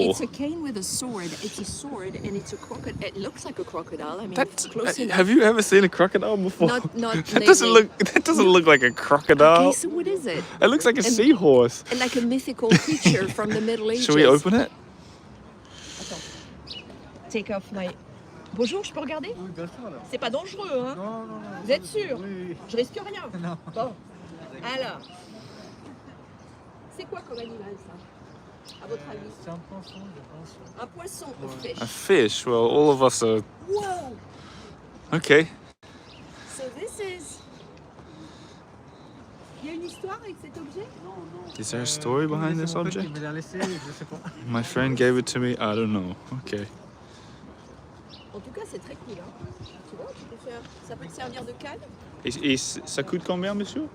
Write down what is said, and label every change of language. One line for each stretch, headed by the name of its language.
English: Is you. It's a cane with a sword. It's a sword and it's a crocodile. It looks like a crocodile. I mean, it's close enough. Have you ever seen a crocodile before? Not that doesn't lately. look like a crocodile. Okay, so what is it? It looks like a seahorse. And like a mythical creature from the Middle Ages. Should we open it?
French: Attends.
English: Take off my.
French: Bonjour, je peux regarder? Oui, bien sûr, alors. C'est pas dangereux, hein? Non. Vous êtes sûr? Oui. Je risque rien. Non. Bon. Alors. C'est quoi comme animal, ça? À votre avis? C'est un poisson, je pense. Un poisson,
English: a fish. A fish. Well, all of us are. Whoa! Okay. So this is.
French: Il y a une histoire avec cet objet?
English: Is there a story behind this
French: C'est mon pote
English: object?
French: qui me l'a laissé, je sais pas.
English: My friend gave it to me. I don't know. Okay.
French: En tout cas, c'est très cool. Hein. Tu vois, tu peux faire... ça peut te servir de canne. Et ça coûte combien, monsieur?